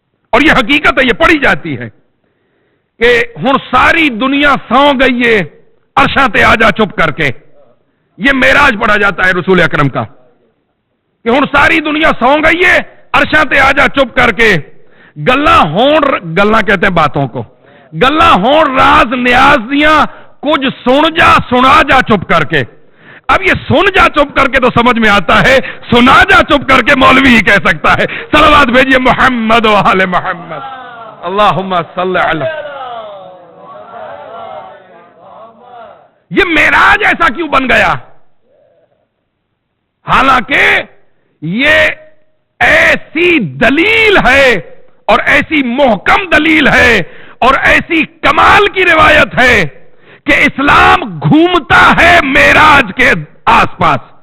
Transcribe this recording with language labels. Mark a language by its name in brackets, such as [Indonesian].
[Urdu] اور یہ حقیقت ہے, یہ پڑھی جاتی ہے کہ [Punjabi] ہن ساری دنیا سو گئی ہے, عرشاں تے آ جا چپ کر کے. [Urdu] یہ معراج پڑھا جاتا ہے رسول اکرم کا کہ [Punjabi] ہن ساری دنیا سو گئی ہے, عرشاں تے آ جا چپ کر کے. گلاں [Urdu] کہتے ہیں باتوں کو, [Punjabi] گلاں ہون راز نیاز دیاں, کچھ سن جا سنا جا چپ کر کے. [Urdu] اب یہ [Punjabi] سن جا چپ کر کے [Urdu] تو سمجھ میں آتا ہے, [Punjabi] سنا جا چپ کر کے [Urdu] مولوی ہی کہہ سکتا ہے. صلوات بھیجیے محمد و آل محمد, [Arabic] اللہم صلی علی. [Urdu] یہ معراج ایسا کیوں بن گیا؟ حالانکہ یہ ایسی دلیل ہے اور ایسی محکم دلیل ہے اور ایسی کمال کی روایت ہے کہ اسلام گھومتا ہے معراج کے آس پاس.